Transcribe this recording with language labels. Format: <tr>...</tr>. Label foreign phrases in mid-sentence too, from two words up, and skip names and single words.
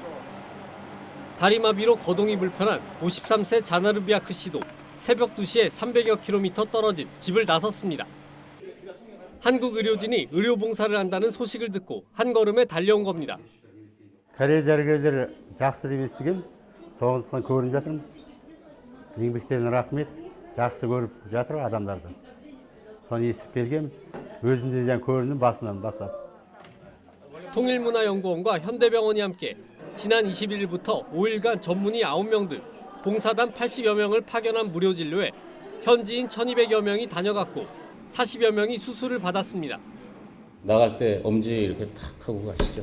<ko>다리마비로 거동이 불편한 53세 자나르비아크 씨도 새벽 2시에 300여 킬로미터 떨어진 집을 나섰습니다. 한국 의료진이 의료 봉사를 한다는 소식을 듣고 한 걸음에 달려온 겁니다.</ko> <kk>Kore dergiler жақсы деп естіген, сондықтан көрініп жатырмын. Еңбектеріне рахмет, жақсы көріп жатыр адамдарды. Соны естіп келгем, өзімде де көрініп басынан бастап.</kk> <ko>통일문화연구원과 현대병원이 함께 지난 21일부터 5일간 전문의 9명 등 봉사단 80여 명을 파견한 무료 진료에 현지인 1,200여 명이 다녀갔고 40여 명이 수술을 받았습니다. 나갈 때 엄지 이렇게 탁 하고 가시죠.</ko>